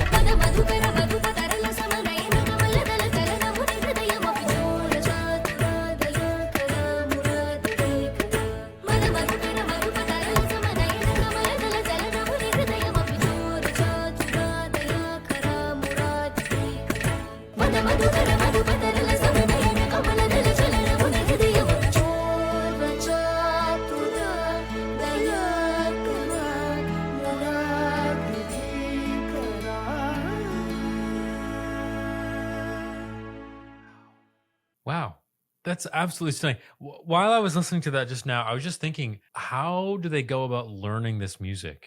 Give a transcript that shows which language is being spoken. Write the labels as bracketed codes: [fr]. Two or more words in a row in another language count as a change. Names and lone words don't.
[sa] ಪದ ಮಧುಕರ ಮಧುಪ ತರಲ ಸಮನಯನ ಕಮಲದಲ ಚಲನ ಮುನಿ ಹೃದಯ ಮಪಿಚೋರ ಚಾತುರಾದಯ ಕರ ಮುರಾದಿರೇಕರ ಮದ ಮಧುಕರ ಮಧುಪ ತರಲ ಸಮನಯನ ಕಮಲದಲ ಚಲನ ಮುನಿ ಹೃದಯ ಮಪಿಚೋರ ಚಾತುರಾದಯ ಕರ ಮುರಾದಿರೇಕರ ಮದ ಮಧುಕರ ಮಧುಪ ತರಲ ಸಮನಯನ ಕಮಲದಲ ಚಲನ ಮುನಿ ಹೃದಯ ಮಪಿಚೋರ ಚಾತುರಾದಯ ಕರ [en] Wow. That's absolutely stunning. While I was listening to that just now, I was just thinking, how do they go about learning this music?